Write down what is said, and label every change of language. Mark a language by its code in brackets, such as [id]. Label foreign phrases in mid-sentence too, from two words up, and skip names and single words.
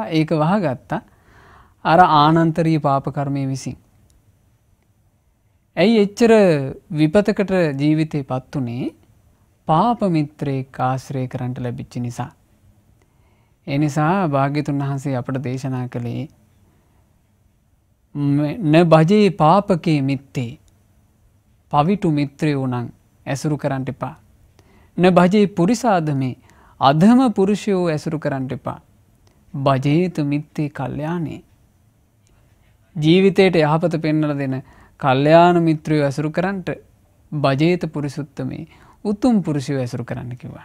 [si] ඒක වහගත්තා අර ආනන්තරීය පාප කර්මයේ විසින්. ඇයි එච්චර විපතකට ජීවිතේපත් උනේ? පාප මිත්‍රයෙක් ආශ්‍රය කරන්නට ලැබිච්ච නිසා. ඒ නිසා භාග්‍යතුන් වහන්සේ අපට දේශනා කළේ [pi] න භජේ පාපකේ මිත්තේ [si] පවිතු මිත්‍රයෝ නම් ඇසුරු කරන්න එපා. [pi] න භජේ පුරිසාදමේ [si] අධම පුරුෂයෝ ඇසුරු කරන්න එපා. [pi] භජේත මිත්තේ කල්යාණේ [si] ජීවිතයට යහපත පෙන්වලා දෙන කල්යාණ මිත්‍රයෝ ඇසුරු කරන්නට [pi] භජේත පුරිසුත්තමේ [si] උතුම් පුරුෂයෝ ඇසුරු කරන්න කිව්වා.